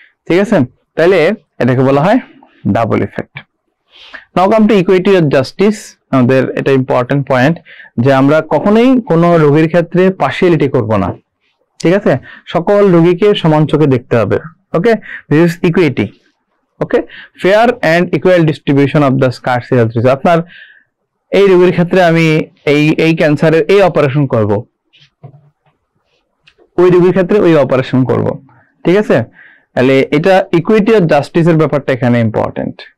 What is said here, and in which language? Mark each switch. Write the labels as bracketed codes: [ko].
[bn] ঠিক আছে, তাহলে এটাকে বলা হয় double effect. [en] Now come to equity of justice. [bn] আমাদের এটা ইম্পর্টেন্ট পয়েন্ট যে আমরা কখনোই কোনো রোগীর ক্ষেত্রে পার্শিয়ালিটি করব না। ঠিক আছে, সকল রোগীকে সমান চোখে দেখতে হবে। [en] Okay, this is equity. Okay, fair and equal distribution of the scarce health resource. [bn] আপনার এই রোগীর ক্ষেত্রে আমি এই ক্যান্সারের এই অপারেশন করব, ওই রোগীর ক্ষেত্রে ওই অপারেশন করব, ঠিক আছে? তাহলে এটা ইকুইটি আর জাস্টিসের ব্যাপারটা এখানে ইম্পর্টেন্ট।